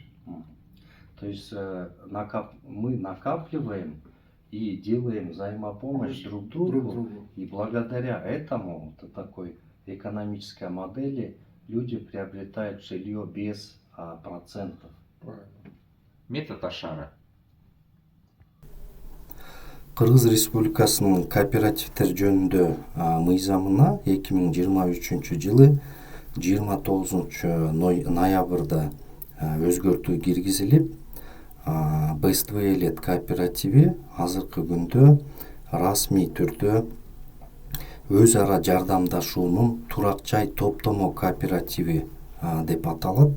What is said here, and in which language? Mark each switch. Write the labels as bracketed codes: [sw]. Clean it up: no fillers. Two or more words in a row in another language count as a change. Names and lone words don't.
[ru] То есть мы накапливаем и делаем взаимопомощь друг другу. И благодаря этому, такой экономической модели, люди приобретают жилье без процентов. Правильно. Метод Ашара. [ky] Кыргыз Республикасынын кооперативдер жөнүндө мыйзамына 2023 жылы 29 ноябрда өзгөртүү киргизилип, БСВ кооперативи азыркы күндө расмий түрдө өз ара жардамдашуунун турак жай топтомо кооперативи деп аталат.